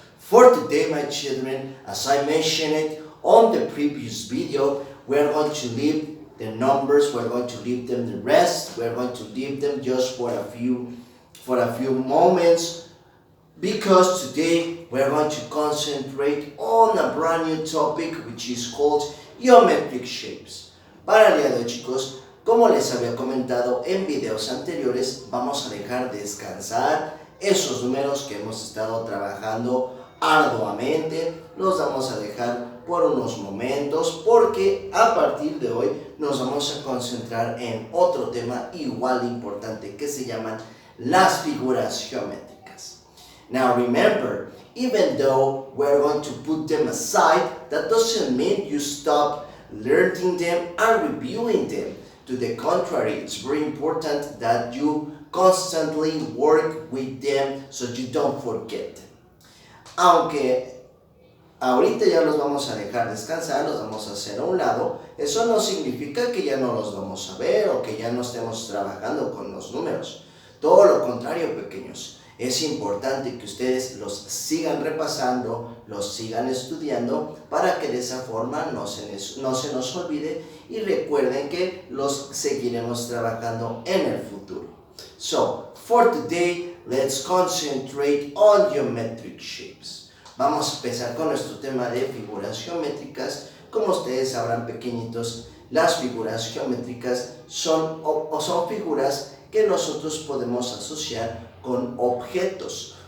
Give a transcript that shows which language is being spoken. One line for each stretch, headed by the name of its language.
English: For today, my children, as I mentioned it on the previous video, we're going to leave the numbers, we're going to leave them the rest, we're going to leave them just for a few moments, because today we're going to concentrate on a brand new topic which is called geometric shapes.
Spanish: Para el día de hoy, chicos, como les había comentado en videos anteriores, vamos a dejar descansar esos números que hemos estado trabajando arduamente. Los vamos a dejar por unos momentos porque a partir de hoy nos vamos a concentrar en otro tema igual de importante que se llaman las figuras geométricas.
English: Now remember, even though we're going to put them aside, that doesn't mean you stop learning them and reviewing them. To the contrary, it's very important that you constantly work with them so you don't forget them.
Spanish: Aunque ahorita ya los vamos a dejar descansar, los vamos a hacer a un lado, eso no significa que ya no los vamos a ver o que ya no estemos trabajando con los números. Todo lo contrario, pequeños. Es importante que ustedes los sigan repasando, los sigan estudiando para que de esa forma no se nos olvide y recuerden que los seguiremos trabajando en el futuro.
English: So, for today, let's concentrate on geometric shapes.
Spanish: Vamos a empezar con nuestro tema de figuras geométricas. Como ustedes sabrán, pequeñitos, las figuras geométricas son figuras que nosotros podemos asociar con objetos.